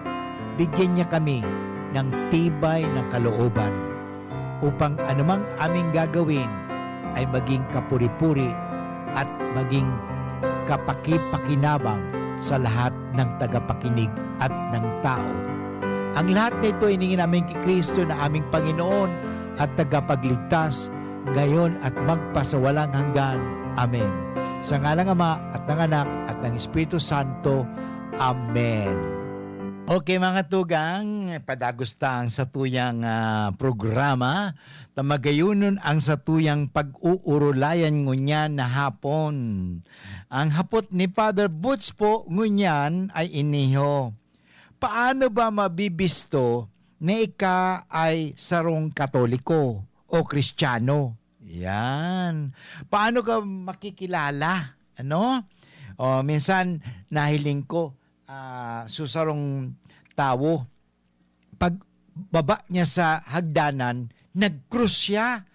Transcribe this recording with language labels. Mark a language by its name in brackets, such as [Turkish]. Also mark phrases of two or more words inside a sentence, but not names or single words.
[Filipino] Bigyan niya kami ng tibay ng kalooban upang anumang aming gagawin ay maging kapuri-puri at maging kapaki-pakinabang sa lahat ng tagapakinig at ng tao. Ang lahat nito iningin namin kay Kristo na aming Panginoon at tagapagligtas ngayon at magpasawalang hanggan. Amen. Sa ngalang Ama at ng Anak at ng Espiritu Santo. Amen. [Bikol] Okay mga tugang, padagustang sa tuyang programa, tamagayunon ang sa tuyang pag-uurulayan ngunyan na hapon. Ang hapot ni Father Butch po ngunyan ay iniho. Paano ba mabibisto na ika ay sarong Katoliko o Kristiyano? Yan. Paano ka makikilala? Ano? O minsan nahiling ko, susarong tao, pag baba niya sa hagdanan, nag-cruise siya.